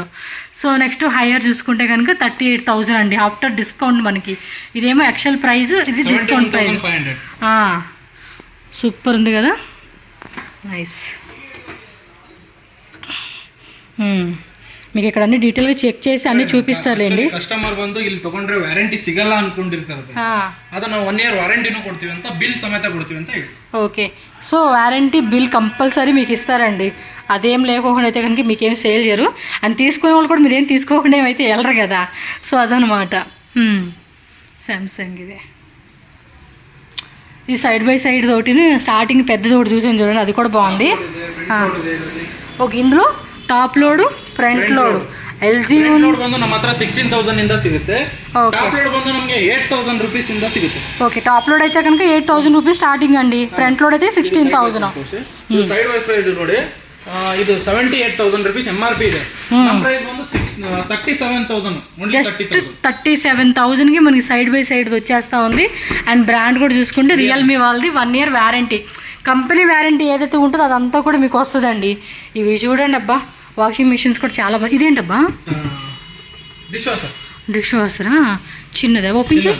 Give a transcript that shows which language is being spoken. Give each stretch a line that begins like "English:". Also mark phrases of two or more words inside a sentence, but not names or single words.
Telugu: సో
English: next higher
Telugu: చూసుకుంటే కనుక 38,000 అండి
English: after discount
Telugu: మనకి. ఇదేమో
English: actual price,
Telugu: ఇది
English: discount price.
Telugu: సూపర్ ఉంది కదా, నైస్. మీకు ఇక్కడ అన్ని డీటెయిల్గా చెక్ చేసి అన్ని చూపిస్తారులేండి.
Kannada: ಕಸ್ಟಮರ್ ಬಂದು ಇಲ್ಲಿ ತಗೊಂಡ್ರೆ ವ್ಯಾರಂಟಿ ಸಿಗಲ್ಲ ಅನ್ಕೊಂಡಿರ್ತಾರೆ, ಅದನ್ನ 1 year ವಾರಂಟಿನೂ ಕೊಡ್ತೀವಿ ಅಂತ, ಬಿಲ್ ಸಮೇತ ಕೊಡ್ತೀವಿ ಅಂತ ಹೇಳಿ.
Telugu: ఓకే, సో
English: warranty bill compulsory
Telugu: మీకు ఇస్తారండి. అదేం లేకోకుండా అయితే కనుక మీకేం సేల్ చేయరు, అని తీసుకునే వాళ్ళు కూడా మీరేం తీసుకోకుండా ఏమైతే వెళ్ళరు కదా. సో అదనమాట. సామ్సంగ్ ఇది
English: side by side
Telugu: తోటి స్టార్టింగ్ పెద్దది ఒకటి చూసాను చూడండి, అది కూడా బాగుంది. ఓకే, ఇందులో
English: top load, front load,
Telugu: LG
Kannada: ಲೋಡ್ ಬಂದು ನಮ್ಮ ಹತ್ರ 16,000 ಇಂದ ಸಿಗುತ್ತೆ.
English: top load
Kannada: ಬಂದು ನಮಗೆ 8,000 ರೂಪೀಸ್ ಇಂದ ಸಿಗುತ್ತೆ. ఓకే,
English: top load
Kannada: అయితే కనుక 8,000 రూపీస్ స్టార్టింగ్ అండి.
English: front load
Kannada: అయితే 16,000. ಇದು
English: side by side
Kannada: ನೋಡಿ, ಇದು 78,000 ರೂಪೀಸ್ MRP ಇದೆ. ನಮ್ಮ ಪ್ರೈಸ್ ಬಂದು 37,000,
Telugu: ఓన్లీ 37,000 కి మనకి
English: side by side
Telugu: వచ్చేస్తా ఉంది. అండ్ బ్రాండ్ కూడా చూసుకుంటే రియల్మీ వాళ్ళది 1 year వారంటీ,
English: company warranty
Telugu: ఏదైతే ఉంటుందో అదంతా కూడా మీకు వస్తుందండి. ఇవి చూడండి అబ్బా,
English: washing machines
Telugu: కూడా చాలా బాగా. ఇదేంటబ్బా, డిష్ వాషరా, చిన్నదే, ఓపెన్ చేయి.